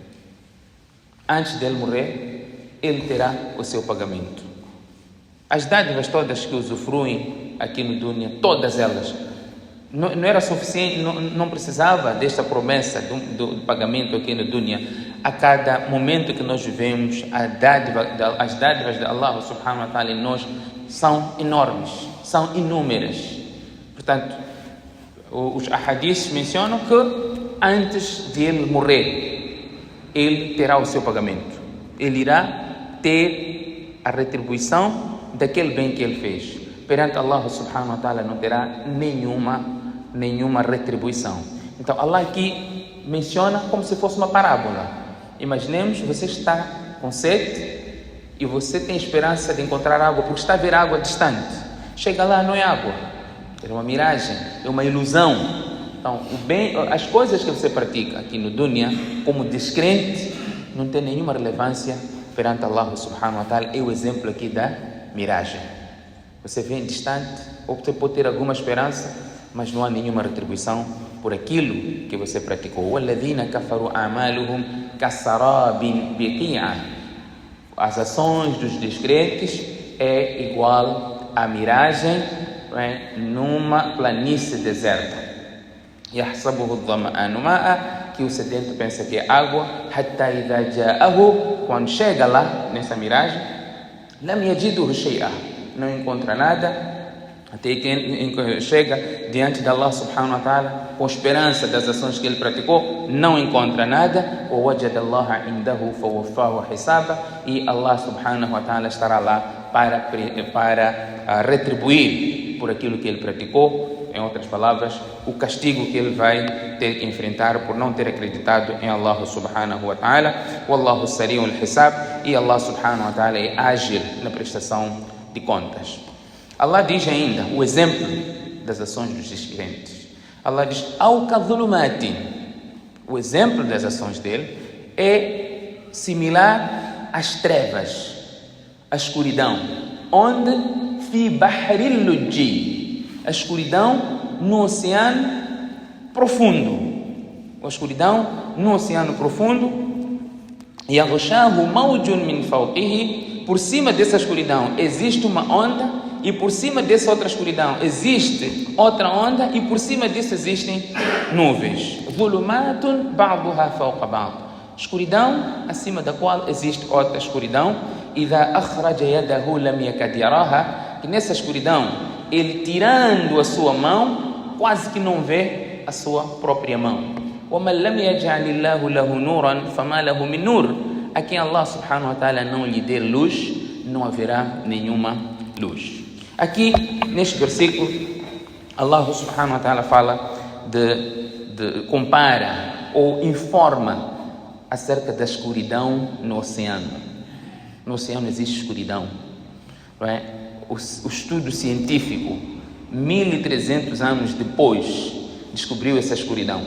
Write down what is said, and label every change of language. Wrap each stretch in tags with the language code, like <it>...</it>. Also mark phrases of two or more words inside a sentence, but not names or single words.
<pt>Antes dele morrer, ele terá o seu pagamento. As dádivas todas que usufruem aqui no dunya, todas elas, não era suficiente, não precisava desta promessa do pagamento aqui no dunya. a cada momento que nós vivemos, as dádivas de Allah</pt> <ar>سبحانه وتعالى</ar> <pt>em nós são enormes, são inúmeras. Portanto, os ahadiths mencionam que antes de ele morrer, ele terá o seu pagamento. Ele irá ter a retribuição daquele bem que ele fez. Perante Allah</pt> <ar>سبحانه وتعالى</ar> <pt>não terá nenhuma retribuição. Então Allah aqui menciona como se fosse uma parábola. Imaginemos, você está com sede e você tem esperança de encontrar água porque está a ver água distante. Chega lá, não é água, é uma miragem, é uma ilusão. Então, as coisas que você pratica aqui no dunya como descrente não tem nenhuma relevância perante Allah</pt> <ar>سبحانه وتعالى.</ar> <pt>É o exemplo aqui da miragem. Você vê distante, ou você pode ter alguma esperança, mas não há nenhuma retribuição por aquilo que você praticou.</pt> <ar>وَالَّذِينَ كَفَرُوا أَعْمَالُهُمْ كَسَرَابٍ بِقِيعٍ.</ar> <pt>As ações dos descrentes é igual à miragem numa planície deserta.</pt> <ar>يَحْسَبُهُ الظَّمْآنُ مَاءً,</ar> <pt>que o sedento pensa que é água.</pt> <ar>حَتَّى إِذَا جَاءَهُ,</ar> <pt>quando chega lá nessa miragem,</pt> <ar>لَمْ يَجِدُهُ شَيْئًا,</ar> <pt>não encontra nada, até que chega diante de Allah</pt> <ar>سبحانه وتعالى</ar> <pt>com esperança das ações que ele praticou, não encontra nada.</pt> <ar>وَوَجَدَ اللَّهَ عِنْدَهُ فَوَفَّاهُ حِسَابًا,</ar> <pt>e Allah</pt> <ar>سبحانه وتعالى</ar> <pt>estará lá para retribuir por aquilo que ele praticou. Em outras palavras, o castigo que ele vai ter que enfrentar por não ter acreditado em Allah</pt> <ar>سبحانه وتعالى. وَاللَّهُ سَرِيعُ الْحِسَابِ,</ar> <pt>e Allah</pt> <ar>سبحانه وتعالى</ar> <pt>é ágil na prestação de contas. Allah diz ainda o exemplo das ações dos descrentes. Allah diz:</pt> <ar>أو كظلمات,</ar> <pt>o exemplo das ações dele é similar às trevas, à escuridão, onde</pt> <ar>في بحر لجي,</ar> <pt>a escuridão no oceano profundo, a escuridão no oceano profundo.</pt> <ar>يغشاه موج من فوقه,</ar> <pt>por cima dessa escuridão existe uma onda, e por cima dessa outra escuridão existe outra onda, e por cima disso existem nuvens.</pt> <ar>ظلمات بعضها فوق بعض,</ar> <pt>escuridão acima da qual existe outra escuridão.</pt> <ar>إذا أخرج يده لم يكد يراها,</ar> <pt>que nessa escuridão ele tirando a sua mão quase que não vê a sua própria mão.</pt> <ar>وَمَنْ لَمْ يَجْعَلِ اللَّهُ لَهُ نُورًا فَمَا لَهُ مِنْ نُورٍ,</ar> <pt>a quem Allah</pt> <ar>سبحانه وتعالى</ar> <pt>não lhe der luz, não haverá nenhuma luz. Aqui, neste versículo, Allah</pt> <ar>سبحانه وتعالى</ar> <pt>fala compara ou informa acerca da escuridão no oceano. No oceano existe escuridão, não é? O estudo científico, 1300 anos depois, descobriu essa escuridão.</pt>